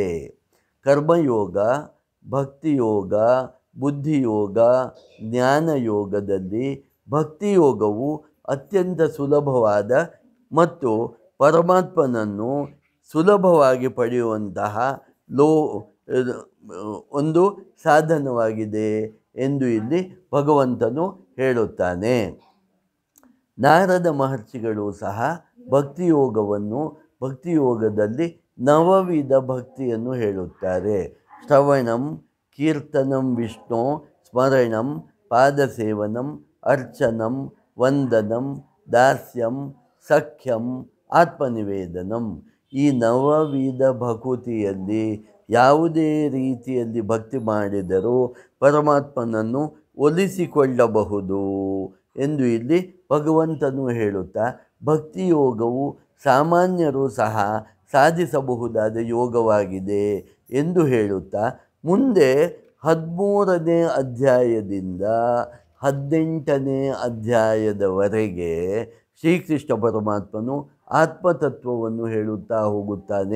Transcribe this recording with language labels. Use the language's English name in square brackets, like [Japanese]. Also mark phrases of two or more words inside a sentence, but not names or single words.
[Kannada] ಕರ್ಮಯೋಗ, ಭಕ್ತಿಯೋಗ, ಬುದ್ಧಿಯೋಗ, ಜ್ಞಾನಯೋಗದಲ್ಲಿ ಭಕ್ತಿಯೋಗವು ಅತ್ಯಂತ ಸುಲಭವಾದ ಮತ್ತು ಪರಮಾತ್ಮನನ್ನು ಸುಲಭವಾಗಿ ಪಡೆಯುವಂತಹ ಒಂದು ಸಾಧನವಾಗಿದೆ ಎಂದು ಇಲ್ಲಿ ಭಗವಂತನು ಹೇಳುತ್ತಾನೆ. ನಾರದ ಮಹರ್ಷಿಗಳು ಸಹ ಭಕ್ತಿಯೋಗದಲ್ಲಿ 9 ವಿಧ ಭಕ್ತಿಯನ್ನು ಹೇಳುತ್ತಾರೆ. [Sanskrit] ಶ್ರವಣಂ, ಕೀರ್ತನಂ ವಿಷ್ಣು, ಸ್ಮರಣಂ, ಪಾದಸೇವನಂ, ಅರ್ಚನಂ, ವಂದನಂ, ದಾಸ್ಯಂ, ಸಖ್ಯಂ, ಆತ್ಮನಿವೇದನಂ. [Kannada] ಈ 9 ವಿಧ ಭಕುತಿಯಲ್ಲಿ ಯಾವುದೇ ರೀತಿಯಲ್ಲಿ ಭಕ್ತಿ ಮಾಡಿದರೂ ಪರಮಾತ್ಮನನ್ನು ಒಲಿಸಿಕೊಳ್ಳಬಹುದು ಎಂದು ಇಲ್ಲಿ ಭಗವಂತನು ಹೇಳುತ್ತಾ ಭಕ್ತಿಯೋಗವು ಸಾಮಾನ್ಯರು ಸಹ ಸಾಧಿಸಬಹುದಾದ ಯೋಗವಾಗಿದೆ ಎಂದು ಹೇಳುತ್ತಾ ಮುಂದೆ 13ನೇ ಅಧ್ಯಾಯದಿಂದ 18ನೇ ಅಧ್ಯಾಯದವರೆಗೆ ಶ್ರೀಕೃಷ್ಣ ಪರಮಾತ್ಮನು ಆತ್ಮತತ್ವವನ್ನು ಹೇಳುತ್ತಾ ಹೋಗುತ್ತಾನೆ.